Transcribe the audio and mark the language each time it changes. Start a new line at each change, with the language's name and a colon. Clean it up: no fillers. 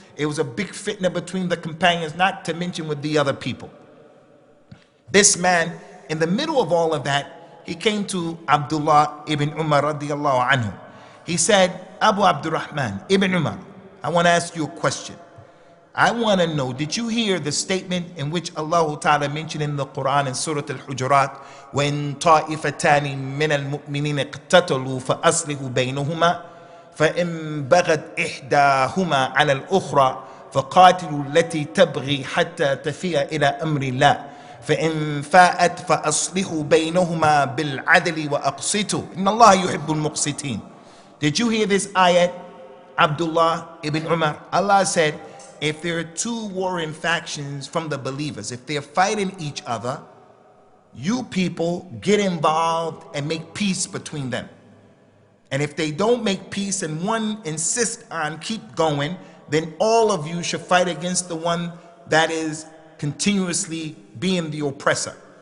English: It was a big fitna between the companions, not to mention with the other people. This man, in the middle of all of that, he came to Abdullah ibn Umar radiyallahu anhu. He said, Abu Abdurrahman ibn Umar, I want to ask you a question. I want to know, did you hear the statement in which Allah Ta'ala mentioned in the Qur'an in Surah Al-Hujurat, when
Arabic: طَائِفَتَانِ مِنَ الْمُؤْمِنِينَ اقْتَتَلُوا فَأَصْلِحُوا بَيْنَهُمَا فَإِن بَغَتْ إِحْدَاهُمَا عَلَى الْأُخْرَى فَقَاتِلُوا الَّتِي تَبْغِي حَتَّى تَفِيَ إِلَى أَمْرِ اللَّهِ فَإِن فَاءَتْ فَأَصْلِحُوا بَيْنَهُمَا بِالْعَدْلِ وَأَقْسِطُوا إِنَّ اللَّهَ يُحِبُّ الْمُقْسِطِينَ.
English: Did you hear this ayat, Abdullah ibn Umar? Allah said, if there are two warring factions from the believers, if they're fighting each other, you people get involved and make peace between them. And if they don't make peace and one insists on keep going, then all of you should fight against the one that is continuously being the oppressor.